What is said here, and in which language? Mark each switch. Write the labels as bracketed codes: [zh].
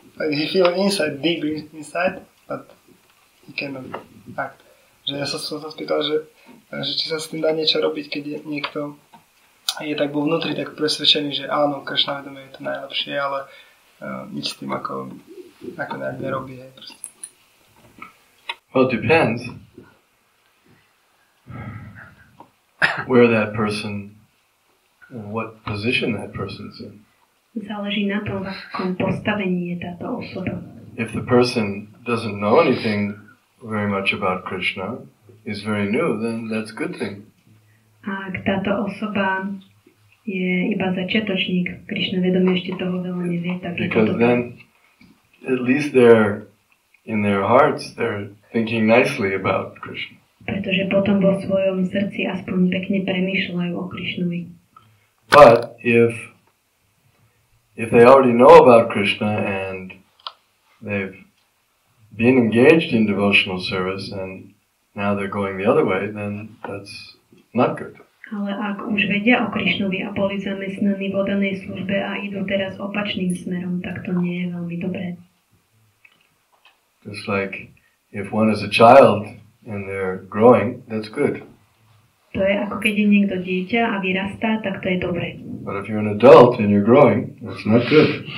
[en] He feels inside, deep inside, but he cannot act. [sk] Že ja som sa spýtal, že či sa s tým dá niečo robiť, keď niekto je tak vo vnútri tak presvedčený, že áno, Krishna vedomie je to najlepšie, ale nič s tým ako nejak nerobí. Hej, proste. [en] Well, it depends where that person, what position that person's in. [sk] Záleží na tom, v akom postavení je táto osoba. [en] If the person doesn't know anything very much about Krishna, is very new, then that's a good thing. [sk] A ak táto osoba je iba začiatočník, Krishna vedomie ešte toho veľa nevie, tak je to [en] Because then, at least they're, in their hearts, they're thinking nicely about Krishna. [sk] Pretože potom vo svojom srdci aspoň pekne premýšľajú o Krishnovi. [en] But if they already know about Krishna and they've been engaged in devotional service and now they're going the other way, then that's not good. [sk] Ale ak už vedia o Krishnovi a boli zamestnaní v oddanej službe a idú teraz opačným smerom, tak to nie je veľmi dobré. [en] Just like if one is a child and they're growing, that's good. [sk] To je ako keď je niekto dieťa a vyrastá, tak to je dobré. [en] But if you're an adult and you're growing, that's not good.